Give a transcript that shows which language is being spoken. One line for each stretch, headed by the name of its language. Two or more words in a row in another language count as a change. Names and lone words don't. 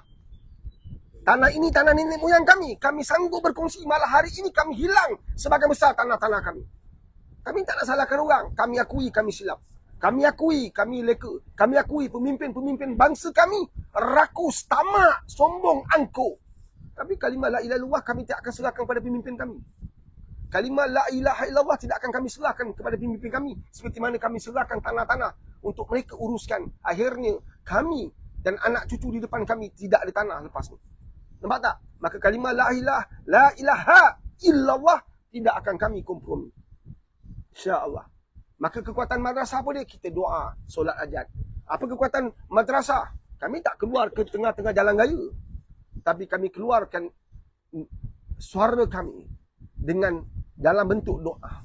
Malay: Tanah ini tanah nenek moyang kami. Kami sanggup berkongsi. Malah hari ini kami hilang sebagian besar tanah-tanah kami. Kami tak nak salahkan orang. Kami akui kami silap. Kami akui kami leka. Kami akui pemimpin-pemimpin bangsa kami rakus, tamak, sombong, angkuh. Tapi kalimah
Arabic: لا إله إلا الله
Malay: kami tidak akan serahkan kepada pemimpin kami. Kalimah
Arabic: لا إله إلا الله
Malay: tidak akan kami serahkan kepada pemimpin kami. Seperti mana kami serahkan tanah-tanah untuk mereka uruskan. Akhirnya kami dan anak cucu di depan kami tidak ada tanah lepas ni. Nampak tak? Maka kalimah
Arabic: لا إله إلا الله
Malay: tidak akan kami kompromi. InsyaAllah. Maka kekuatan madrasah apa dia? Kita doa, solat hajat. Apa kekuatan madrasah? Kami tak keluar ke tengah-tengah jalan raya. Tapi kami keluarkan suara kami dengan dalam bentuk doa.